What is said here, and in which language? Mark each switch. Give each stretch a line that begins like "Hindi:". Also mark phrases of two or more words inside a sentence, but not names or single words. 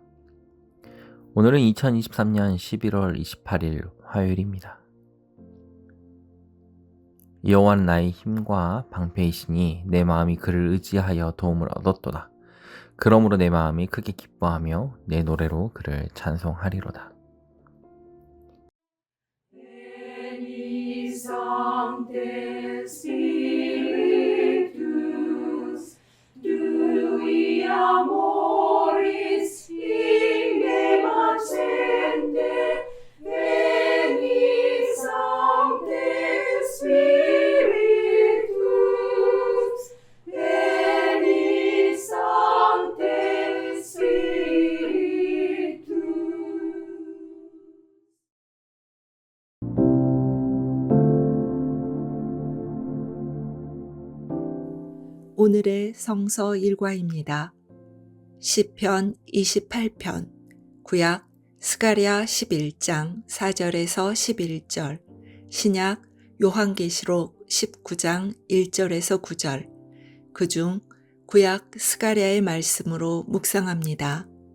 Korean: 오늘은 2023년 11월 28일 화요일입니다. 여호와는 나의 힘과 방패이시니 내 마음이 그를 의지하여 도움을 얻었도다. 그러므로 내 마음이 크게 기뻐하며 내 노래로 그를 찬송하리로다.
Latin: Sancte Spiritus, Dui amoris in me accende, veni Sancte Spiritus, veni Sancte Spiritus.
Korean: 오늘의 성서 일과입니다. 시편 28편, 구약 스가랴 11장 4절에서 11절, 신약 요한계시록 19장 1절에서 9절, 그중 구약 스가랴의 말씀으로 묵상합니다.